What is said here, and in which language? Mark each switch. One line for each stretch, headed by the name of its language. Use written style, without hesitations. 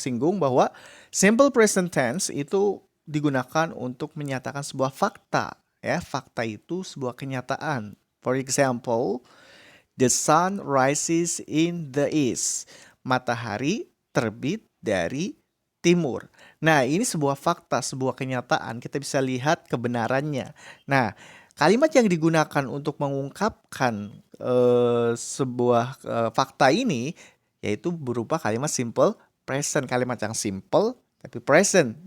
Indonesian: singgung bahwa simple present tense itu digunakan untuk menyatakan sebuah fakta. Ya, fakta itu sebuah kenyataan.
English: For example, the sun rises in the east.
Indonesian: Matahari terbit dari timur. Nah, ini sebuah fakta, sebuah kenyataan. Kita bisa lihat kebenarannya. Nah, kalimat yang digunakan untuk mengungkapkan sebuah fakta ini yaitu berupa kalimat simple present, kalimat yang simple tapi present.